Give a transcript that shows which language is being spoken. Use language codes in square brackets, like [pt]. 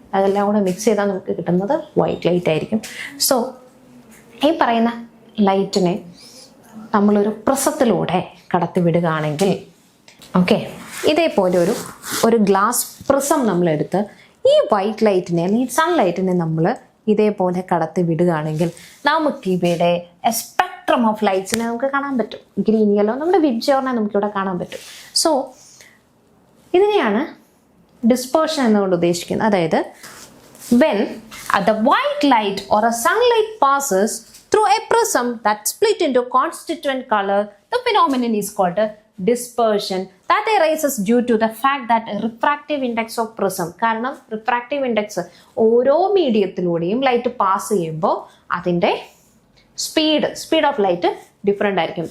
[ml] അതെല്ലാം കൂടെ മിക്സ് ചെയ്താൽ നമുക്ക് കിട്ടുന്നത് വൈറ്റ് ലൈറ്റ് ആയിരിക്കും. സോ ഈ പറയുന്ന ലൈറ്റിനെ നമ്മളൊരു പ്രിസത്തിലൂടെ കടത്തി വിടുകയാണെങ്കിൽ, ഓക്കെ, ഇതേപോലെ ഒരു ഗ്ലാസ് പ്രിസം നമ്മളെടുത്ത് ഈ വൈറ്റ് ലൈറ്റിനെ അല്ലെങ്കിൽ സൺലൈറ്റിനെ നമ്മൾ ഇതേപോലെ കടത്തി വിടുകയാണെങ്കിൽ നമുക്കിവിടെ സ്പെക്ട്രം ഓഫ് ലൈറ്റ്സിനെ നമുക്ക് കാണാൻ പറ്റും. ഗ്രീൻ, യെല്ലോ, നമ്മുടെ വിബ്ജിയോറിനെ നമുക്കിവിടെ കാണാൻ പറ്റും. സോ ഇതിനെയാണ് ഡിസ്പേർഷൻ എന്നുകൊണ്ട് ഉദ്ദേശിക്കുന്നത്. അതായത് [en] when the white light or a sunlight passes through a prism that split into constituent color, the phenomenon is called dispersion. That arises due to the fact that refractive index of prism, [ml] കാരണം refractive index ഓരോ മീഡിയത്തിലൂടെയും light pass ചെയ്യുമ്പോൾ അതിൻ്റെ speed of light different ആയിരിക്കും.